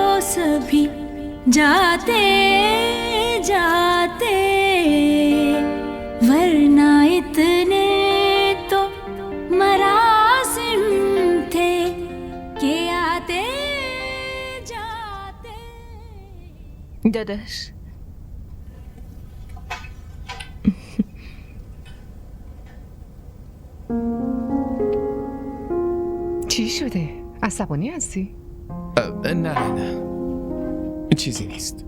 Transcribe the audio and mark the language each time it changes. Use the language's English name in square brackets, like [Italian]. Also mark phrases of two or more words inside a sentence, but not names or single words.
[Urdu] سبھی جاتے جاتے ورنہ اتنے تو مراسم تھے کہ آتے جاتے. [Persian] داداش چی شده؟ عصبانی هستی؟ نه چیزی نیست.